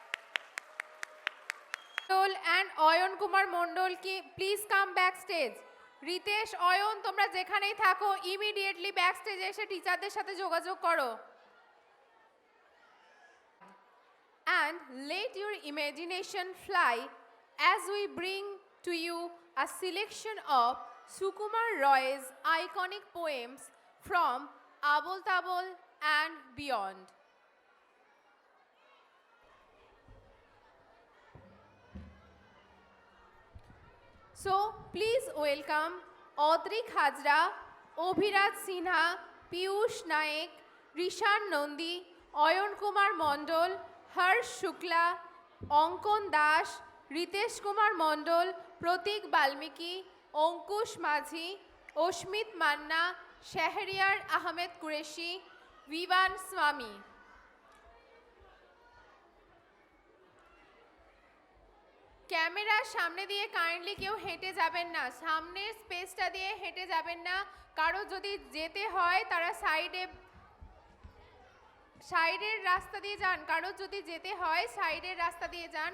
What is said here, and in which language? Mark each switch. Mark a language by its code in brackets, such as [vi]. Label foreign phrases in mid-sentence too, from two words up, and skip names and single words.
[en] And Oyon Kumar Mondol ki please come backstage. [bn] রিতেশ, অয়ন, তোমরা যেখানেই থাকো [en] immediately back stage [bn] এসে টিচারদের সাথে যোগাযোগ করো। [en] And let your imagination fly as we bring to you a selection of Sukumar Roy's iconic poems from Abol Tabol and beyond. So please welcome Audrey Khajra, Obhiraj Sinha, Piyush Naik, Rishan Nondi, Ayon Kumar Mondol, Harsh Shukla, Onkon Dash, Ritesh Kumar Mondol, Pratik Balmiki, Onkush Majhi, Oshmit Manna, Shahriyar Ahmed Qureshi, Vivan Swami. [bn] ক্যামেরার সামনে দিয়ে কাইন্ডলি কেউ হেঁটে যাবেন না, সামনের স্পেসটা দিয়ে হেঁটে যাবেন না। কারো যদি যেতে হয় তারা সাইডের রাস্তা দিয়ে যান, কারো যদি যেতে হয় সাইডের রাস্তা দিয়ে যান।